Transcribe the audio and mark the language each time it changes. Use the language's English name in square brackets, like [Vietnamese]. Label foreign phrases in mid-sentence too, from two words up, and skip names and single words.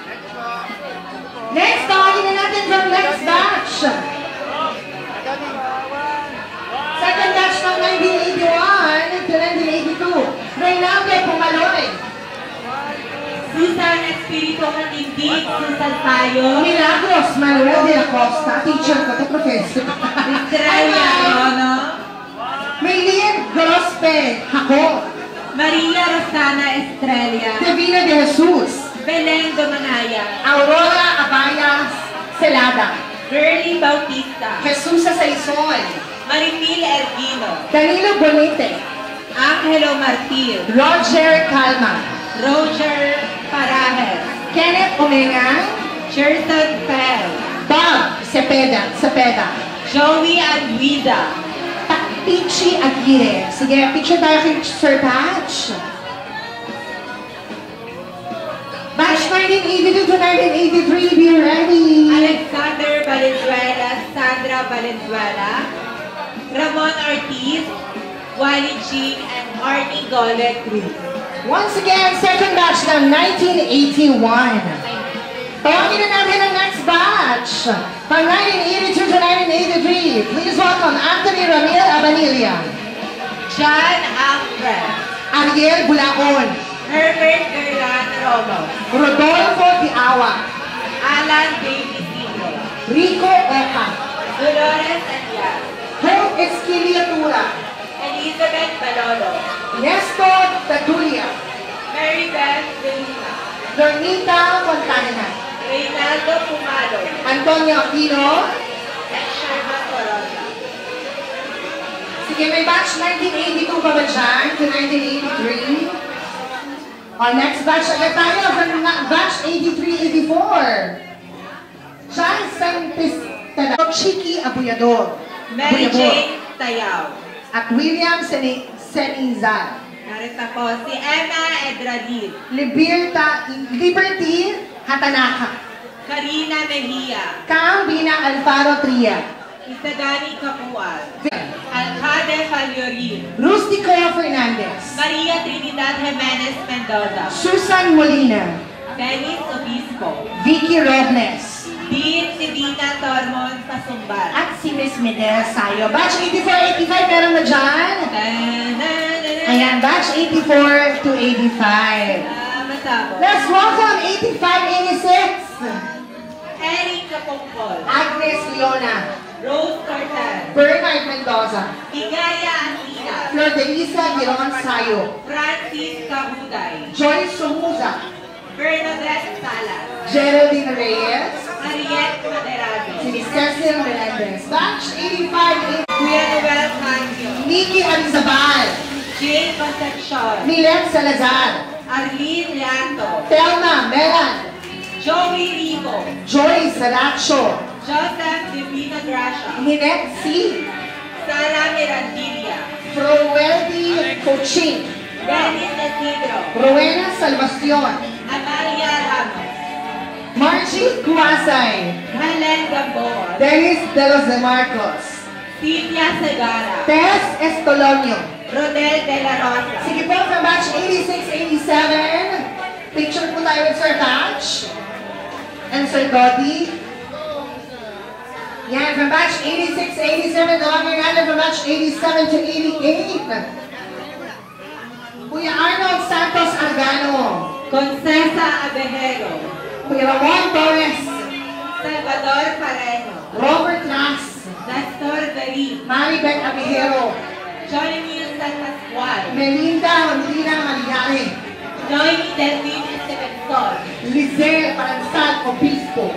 [Filipino] Next, tawagin na natin [English] from next batch. Second batch ng 1981 to 1982. [Filipino] Reynaldo Pumaloy. Susan Espiritu Katindig, Susan Tayo. Milagros Manuel de la Costa. Teacher ko to, professor. Estrella Rono. Maylene Grospe. Ako. Maria Rosana Estrella. Divina de Jesus. Belen Domanaya. Aurora Abaya Celada. Girlie Bautista. Jesus Saison. Maripil Ergino. Danilo Bonite. Angelo Martir. Roger Calma. Roger Parajes. Kenneth Omega. Sherson Fel. Bob Cepeda. Joey Anguida. Pichi Aguirre. Sige, picture tayo kay Sir Patch. [English] Batch 1982 to 1983, be ready. Alexander Valenzuela, Sandra Valenzuela, Ramon Ortiz, Wally Ching, and Arnie Golet Cruz. Once again, second batch ng 1981. [Filipino] Tawagin na natin ang next batch. [English] From 1982 to 1983, please welcome [Filipino] Anthony Ramil Abanilla, John Alfred, Ariel Bulaon, Herbert Gerlan Romo, Rodolfo Diawa, Alan David Tito, Rico Oca, Dolores Anyas, Hope Esquiliatura, Elizabeth Balolo, Nestor Tadulia, Mary Beth De Luna, Dornita Fontana, Reynaldo Pumalo, Antonio Aquino. and Sherman Corolla. Sige, may batch 1982 pa ba dyan to 1983? O, next batch agad tayo from batch 83-84. John Santistana, Chiki Abuyador, Mary Jane Tayaw. at William Senizar. Narito po si Emma Edradil, Liberty Hatanaka, Karina Mejia, Cam Bina Alfaro Tria, Isagani Kapual, Alcade Faliorin, Rustico Fernandez, Maria Trinidad Jimenez Mendoza, Susan Molina, Dennis Obispo, Vicky Robles, Dean Divina Tormon Pasumbar. at si Miss Medel Sayo. Batch 84-85 meron na dyan? Ayan, batch 84 to 85. Masabo. [English] Let's welcome 85-86. Eric Kapongkol, Agnes Leona, Rose Cortez, Bernard Mendoza, Igaya Antina, Flor de Lisa Giron Sayo, Francis Kahuday, Joyce Sumuza, Bernadette Salas, Geraldine Reyes, Mariette Maderado, [Filipino] si Cecil Melendez. Batch 85, Kuya Noel Cancio, Nikki Arizabal, Jane Concepcion, Milet Salazar, Arlene Lianto, Telma Melan, Joey Rico, Joy Saracho, Joseph Divina Gracia, Ninette C, Coaching. Dennis Isidro. Rowena Salvacion. Amalia Ramos. Margie Cuasay. Helen Gamboa. Dennis De Los De Marcos. Cynthia Segara. Tess Estolonio. Rodel De La Rosa. Sige po, from batch 86-87. Picture po tayo with Sir Batch. And Sir Dottie. Yan, from batch 86-87. Tawagin natin from batch 87 to 88. Kuya Arnold Santos Argano. Concesa Abejero. Kuya Ramon Torres. Salvador Parejo. Robert Las. Nestor David. Maribel Abejero. Johnny Mills San Pascual. Melinda Molina Maligare. Noemi Delvin Estevenzon. Lizel Paransal Obispo.